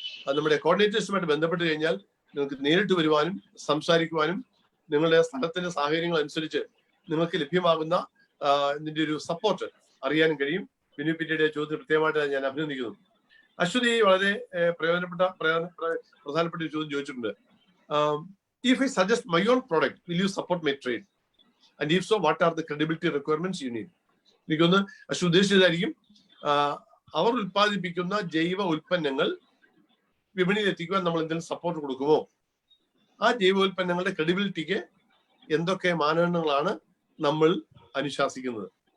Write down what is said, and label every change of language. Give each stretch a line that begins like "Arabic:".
Malayalam: അത് നമ്മുടെ കോർഡിനേറ്റേഴ്സുമായിട്ട് ബന്ധപ്പെട്ട് കഴിഞ്ഞാൽ നിങ്ങൾക്ക് നേരിട്ട് വരുവാനും സംസാരിക്കുവാനും നിങ്ങളുടെ സ്ഥലത്തിന്റെ സാഹചര്യങ്ങൾ അനുസരിച്ച് നിങ്ങൾക്ക് ലഭ്യമാകുന്ന ഇതിന്റെ ഒരു സപ്പോർട്ട് അറിയാനും കഴിയും. ബിനു പിറ്റിയുടെ ചോദ്യത്തിന് പ്രത്യേകമായിട്ട് ഞാൻ അഭിനന്ദിക്കുന്നു. അശ്വതി വളരെ പ്രധാനപ്പെട്ട ഒരു ചോദ്യം ചോദിച്ചിട്ടുണ്ട്.
English: If I suggest my own product, will you support my trade? And if so, what are the credibility requirements you need?
Malayalam: എനിക്കൊന്ന് അശ്വതി ഉദ്ദേശിച്ചതായിരിക്കും, അവർ ഉൽപ്പാദിപ്പിക്കുന്ന ജൈവ ഉൽപ്പന്നങ്ങൾ വിപണിയിൽ എത്തിക്കുവാൻ നമ്മൾ എന്തെങ്കിലും സപ്പോർട്ട് കൊടുക്കുമോ? ആ ജൈവ ഉൽപ്പന്നങ്ങളുടെ ക്രെഡിബിലിറ്റിക്ക് എന്തൊക്കെ മാനദണ്ഡങ്ങളാണ് നമ്മൾ അനുശാസിക്കുന്നത്?